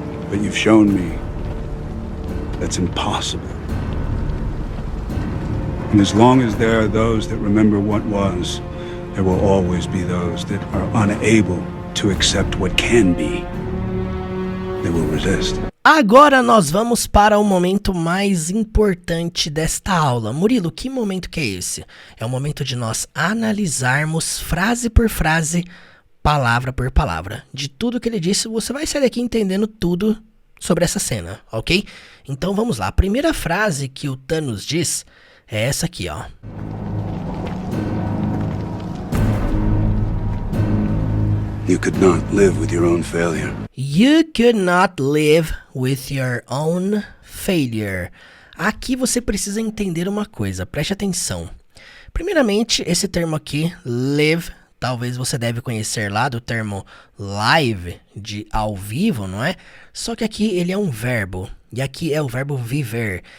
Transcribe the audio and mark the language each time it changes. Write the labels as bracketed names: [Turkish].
[English] But you've shown me that's impossible. And as long as there are those that remember what was, there will always be those that are unable to accept what can be. They will resist. [Portuguese] Agora nós vamos para o momento mais importante desta aula. Murilo, que momento que é esse? É o momento de nós analisarmos frase por frase, palavra por palavra. De tudo que ele disse, você vai sair daqui entendendo tudo sobre essa cena, ok? Então vamos lá. A primeira frase que o Thanos diz é essa aqui, ó. [English] You could not live with your own failure. You could not live with your own failure. [Portuguese] Aqui você precisa entender uma coisa, preste atenção. Primeiramente, esse termo aqui, live, talvez você deve conhecer lá do termo live, de ao vivo, não é? Só que aqui ele é um verbo, e aqui é o verbo viver.